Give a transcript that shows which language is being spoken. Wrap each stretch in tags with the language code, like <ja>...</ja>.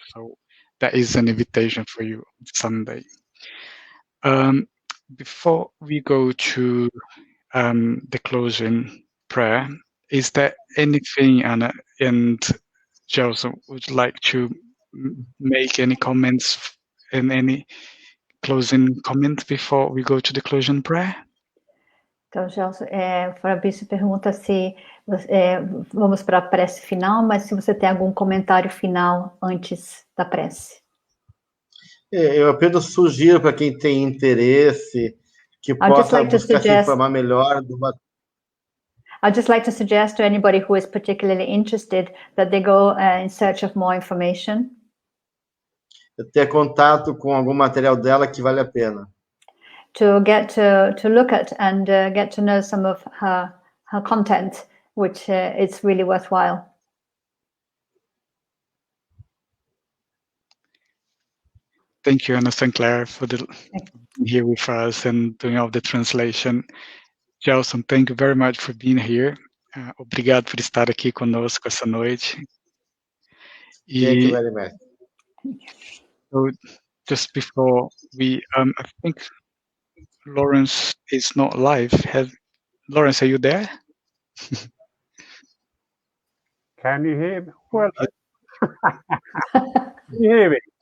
<en>So that is an invitation for you on Sunday. Before we go to the closing prayer, is there anything, Anna and Joseph, would like to make any comments and any closing comments before we go to the closing prayer?</en> <pt>Então, Gelson, Fabrício pergunta se vamos para a prece final, mas se você tem algum comentário final antes da prece. Eu apenas sugiro para quem tem interesse que possa buscar se informar melhor do</pt> <en>I'd just like to suggest to anybody who is particularly interested that they go in search of more information.</en> <pt>Ter contato com algum material dela que vale a pena.</pt> <en>To get to look at and get to know some of her content, which it's really worthwhile. Thank you, Anna Sinclair, for being here with us and doing all the translation. Gelson, thank you very much for being here.</en> <pt>Obrigado por estar aqui conosco essa noite.</pt> <en>Thank you very much. So just before we, I think Lawrence is not live. Lawrence, are you there? Can you hear me? Well, can you hear me?</en>